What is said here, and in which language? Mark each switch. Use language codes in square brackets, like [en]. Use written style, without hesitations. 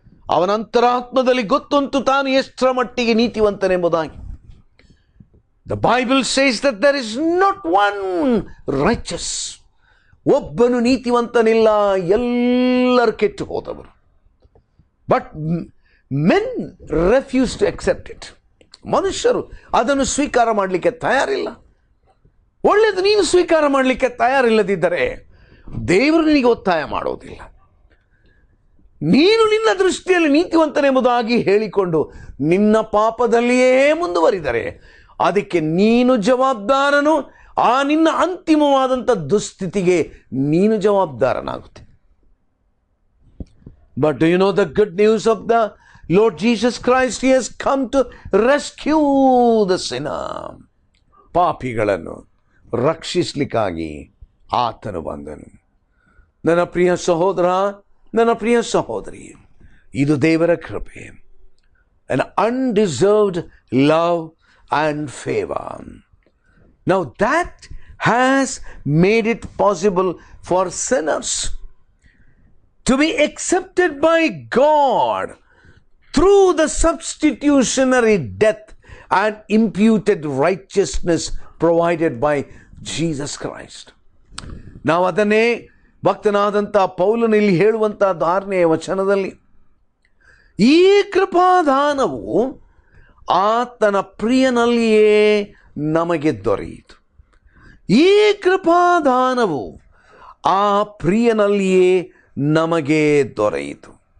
[kn] ಅವನ ಅಂತರಾತ್ಮದಲ್ಲಿ ಗೊತ್ತುಂಟು ತಾನು ಎಷ್ಟರ ಮಟ್ಟಿಗೆ ನೀತಿವಂತನೆಂಬುದಾಗಿ. [en] The Bible says that there is not one righteous. [kn] ಒಬ್ಬನು ನೀತಿವಂತನಿಲ್ಲ, ಎಲ್ಲರೂ ಕೆಟ್ಟು ಹೋದವರು. [en] But men refuse to accept it. [kn] ಮನುಷ್ಯರು ಅದನ್ನು ಸ್ವೀಕಾರ ಮಾಡಲಿಕ್ಕೆ ತಯಾರಿಲ್ಲ. ಒಳ್ಳೆಯದು ನೀನು ಸ್ವೀಕಾರ ಮಾಡಲಿಕ್ಕೆ ತಯಾರಿಲ್ಲದಿದ್ದರೆ ದೇವರು ನಿನಗೆ ಒತ್ತಾಯ ಮಾಡೋದಿಲ್ಲ. ನೀನು ನಿನ್ನ ದೃಷ್ಟಿಯಲ್ಲಿ ನೀತಿವಂತನೆಂಬುದಾಗಿ ಹೇಳಿಕೊಂಡು ನಿನ್ನ ಪಾಪದಲ್ಲಿಯೇ ಮುಂದುವರಿದರೆ ಅದಕ್ಕೆ ನೀನು ಜವಾಬ್ದಾರನು. ಆ ನಿನ್ನ ಅಂತಿಮವಾದಂಥ ದುಸ್ಥಿತಿಗೆ ನೀನು ಜವಾಬ್ದಾರನಾಗುತ್ತೆ. [en] But do you know the good news of the Lord Jesus Christ? He has come to rescue the sinner. [kn] ಪಾಪಿಗಳನ್ನು ರಕ್ಷಿಸಲಿಕ್ಕಾಗಿ ಆತನು ಬಂದನು. ನನ್ನ ಪ್ರಿಯ ಸಹೋದರ, ನನ್ನ ಪ್ರಿಯ ಸಹೋದರಿ, ಇದು ದೇವರ ಕೃಪೆ. [en] An undeserved love and favor. Now that has made it possible for sinners to be accepted by God through the substitutionary death and imputed righteousness provided by Jesus Christ. [kn] ನಾವು ಅದನ್ನೇ ಭಕ್ತನಾದಂಥ ಪೌಲನು ಇಲ್ಲಿ ಹೇಳುವಂಥ 6ನೇ ವಚನದಲ್ಲಿ, ಈ ಕೃಪಾದಾನವು ಆತನ ಪ್ರಿಯನಲ್ಲಿಯೇ ನಮಗೆ ದೊರೆಯಿತು. ಈ ಕೃಪಾದಾನವು ಆ ಪ್ರಿಯನಲ್ಲಿಯೇ ನಮಗೆ ದೊರೆಯಿತು.